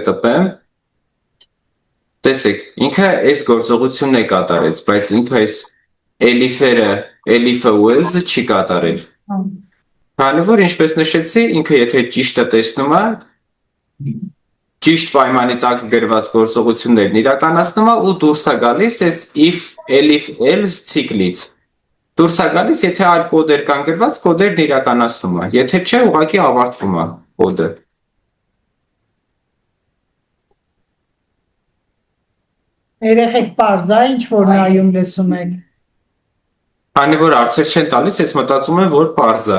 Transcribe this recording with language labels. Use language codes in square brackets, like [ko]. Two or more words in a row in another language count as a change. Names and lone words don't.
[hy] տպեմ, տեսեք, ինքը այս գործողությունն է կատարեց, բայց ինքը այս elif-ը ու else-ը չի կատարել։ Քանի որ ինչպես նշեցի, ինքը եթե ճիշտը տեսնում է, ճիշտ պայմանի տակ գրված գործողություններն իրականացնում է ու դուրս է գալիս այս [en] if, elif, else [hy] ցիկլից։ Դուրս է գալիս, եթե այլ կոդեր կան գրված, կոդերն իրականացնում է, եթե չէ, ուղղակի ավարտվում է կոդը։ Երեխեք պարզ է, ինչ որ նայում լսում եք։ Քանի որ հարցեր չեն տալիս, ես մտածում եմ, որ պարզ է։